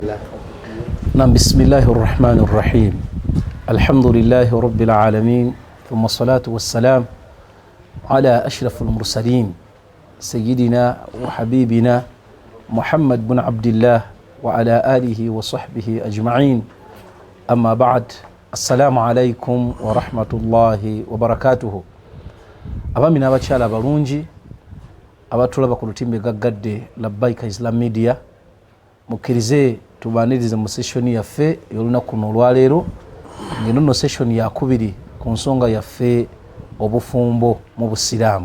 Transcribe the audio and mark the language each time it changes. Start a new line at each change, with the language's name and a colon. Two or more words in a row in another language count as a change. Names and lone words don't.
Arabic: نعم بسم الله الرحمن الرحيم الحمد لله رب العالمين ثم الصلاة والسلام على أشرف المرسلين سيدنا وحبيبنا محمد بن عبد الله وعلى آله وصحبه أجمعين أما بعد السلام عليكم ورحمة الله وبركاته
Ganda: abamina abakyala abalungi abatulaba ku lutimbe gaggadde Labbaika Islam Media mukkirize tubanirize mu session yaffe y'olunaku luno olwaleero ng'eno nno session yakubiri ku nsonga yaffe obufumbo mu busiraamu.